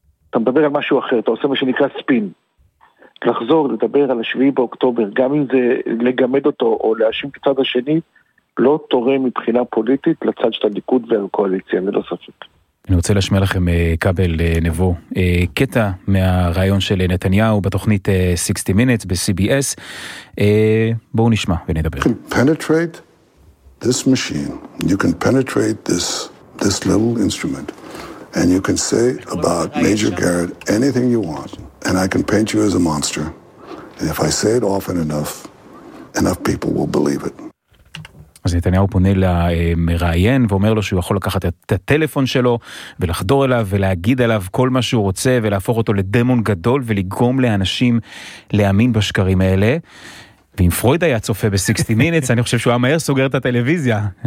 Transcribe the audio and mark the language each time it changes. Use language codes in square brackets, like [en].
[he] אתה מדבר על משהו אחר, אתה עושה מה שנקרא ספין. לחזור, לדבר על השביעי באוקטובר, גם אם זה לגמד אותו או להאשים כצד השני, לא תורם מבחינה פוליטית לצד של הליכוד והקואליציה, ללא ספק. אני רוצה לשמיע לכם קבל נבו קטע מהרעיון של נתניהו בתוכנית 60 minutes ב-CBS. בואו נשמע ונדבר. [en] You can penetrate this machine, you can penetrate this little instrument, and you can say about Major Garrett anything you want, and I can paint you as a monster, and if I say it often enough people will believe it. [he] אז נתניהו פונה למראיין ואומר לו שהוא יכול לקחת את הטלפון שלו ולחדור אליו ולהגיד עליו כל מה שהוא רוצה ולהפוך אותו לדמון גדול ולגרום לאנשים להאמין בשקרים האלה. ואם פרויד היה צופה ב-60 minutes, אני חושב שהוא היה מהר סוגר את הטלוויזיה.